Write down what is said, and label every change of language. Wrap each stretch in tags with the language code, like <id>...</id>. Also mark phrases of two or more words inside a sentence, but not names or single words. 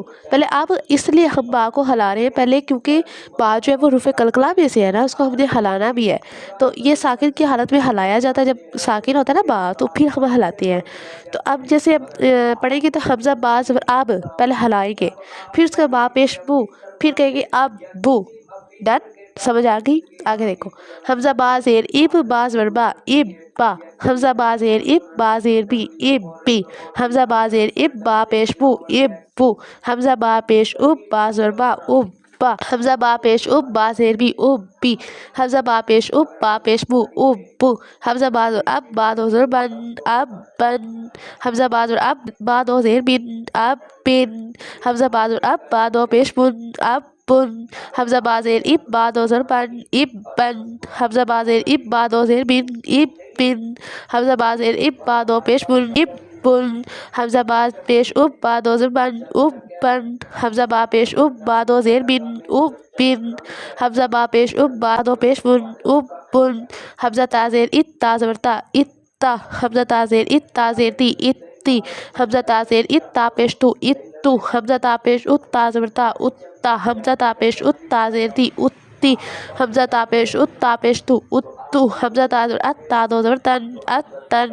<ur>پہلے اب اس لیے ہم با کو ہلا رہے ہیں پہلے، کیونکہ با جو ہے وہ حروف قلقلہ میں سے ہے نا، اس کو ہم نے ہلانا بھی ہے، تو یہ ساکن کی حالت میں ہلایا جاتا ہے۔ جب ساکن ہوتا ہے نا با، تو پھر ہم ہلاتے ہیں۔ تو اب جیسے پڑھیں گے تو حمزہ با زبر اب پہلے ہلائیں گے، پھر اس کا با پیش بو، پھر کہیں گے اب بو۔ ڈن؟ سمجھ آ گئی؟ آگے دیکھو، حمزہ با زیر اب، با زبر با، اب با۔ حمزہ با زیر اب، با زیر بی، اب بی۔ حمزہ با زیر اب، با پیش بو، اب بو۔ حمزہ با پیش اب، با زبر با، اب با۔ حمزہ با پیش اب، با زیر بی، اب بی۔ حمزہ با پیش اب، با پیش بو، اب بو۔ حمزہ با زبر اب، با دو زبر بن، اب بن۔ حمزہ با زبر اب، با دو زیر بن، اب بن۔ حمزہ با زبر اب، با دو پیش بن، اب بن۔ حمزہ با زیر اب، با دو زبر بن، اب بن۔ حمزہ با زیر اب، با دو زیر بن، اب بن۔ حمزہ با زیر اب، با دو پیش بن، اب بن۔ حمزہ با پیش اب، با دو زبر بن، اب بن۔ حمزہ با پیش اب، با دو زیر بن، اب بن۔ حمزہ با پیش اب، با دو پیش بن، اب بن۔ حمزہ تا زیر ات، تا زبر تا، اتا۔ حمزہ تا زیر ات، تا زیر تی، اتی۔ حمزہ تا زیر ات، تا پیش تو، اتو۔ حمزہ تا پیش ات، تا زبر تا، اتا۔ حمزہ تا پیش ات، تا زیر تی، اتی۔ حمزہ تا پیش ات، تا پیش تو، اتو۔ حمزہ تا زبر ات، تا دو زبر تن، اتن۔</ur>